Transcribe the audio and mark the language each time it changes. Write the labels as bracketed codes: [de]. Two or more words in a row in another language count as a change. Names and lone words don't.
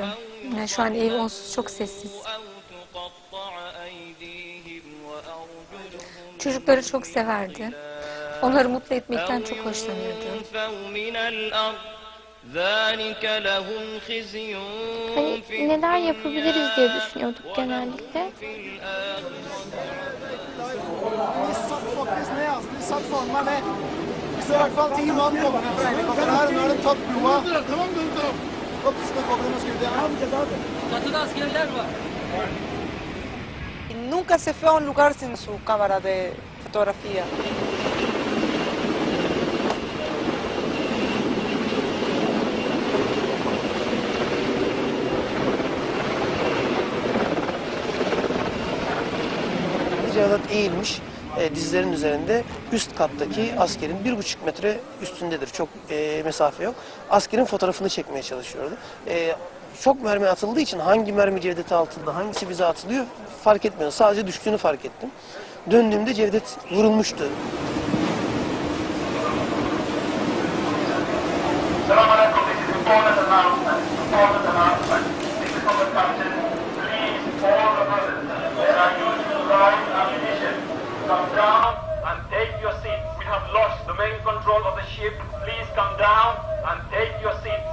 [tr] Yani şu an ev onsuz çok sessiz. Çocukları çok severdi. Onları mutlu etmekten çok hoşlanırdı. Hani neler yapabiliriz diye düşünüyorduk genellikle. [es] Nunca se fue a un lugar sin su cámara de fotografía. [tr] Cevadat eğilmiş, dizlerin üzerinde üst kattaki askerin 1,5 metre üstündedir. Çok mesafe yok. Askerin fotoğrafını çekmeye çalışıyordu. Çok mermi atıldığı için hangi mermi Cevdet'e atıldı, hangisi bize atılıyor fark etmiyor. Sadece düştüğünü fark ettim. Döndüğümde Cevdet vurulmuştu. Selamünaleyküm. [en] This is important announcement. Important announcement. This is from the captain. Please, all the brothers, that are using live ammunition, come down and take your seats. We have lost the main control of the ship. Please come down and take your seats.